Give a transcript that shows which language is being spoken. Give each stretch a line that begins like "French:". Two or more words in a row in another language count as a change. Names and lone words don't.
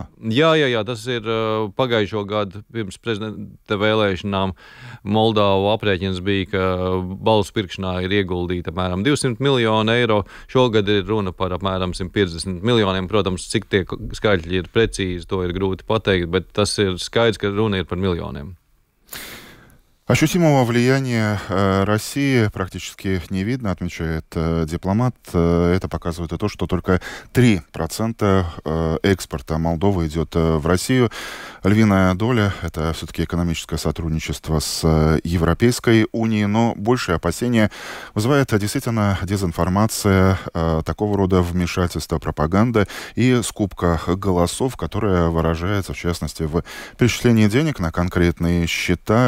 Latvian: Jā, tas ir pagājušo gadu pirms prezidenta vēlēšanām. Moldovu aprēķins bija, ka balsu pirkšanā ir ieguldīta apmēram 200 miljoni eiro. Šogad ir runa par apmēram 150 miljoniem. Protams, cik tie skaitļi ir precīzi, to ir grūti pateikt, bet tas ir skaidrs, ka runa ir par miljoniem.
Russian: Ощутимого влияния России практически не видно, отмечает дипломат. Это показывает и то, что только 3% экспорта Молдовы идет в Россию. Львиная доля — это все-таки экономическое сотрудничество с Европейской унией, но большее опасение вызывает действительно дезинформация, такого рода вмешательство, пропаганда и скупка голосов, которая выражается, в частности, в перечислении денег на конкретные счета.